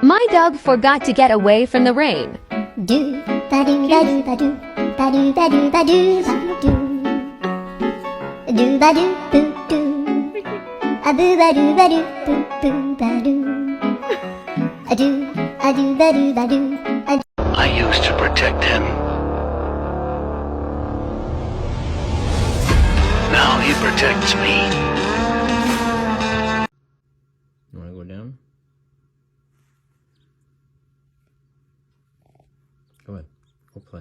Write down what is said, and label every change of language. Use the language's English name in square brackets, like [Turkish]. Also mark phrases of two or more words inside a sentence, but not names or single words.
[English] Doug forgot to get away from the rain. Do ba do ba do ba do ba do ba do ba do do ba do boo do a boo ba do boo boo ba do a do ba do ba do. I used to protect him. Now he protects me. You wanna go down? Go ahead. Go play.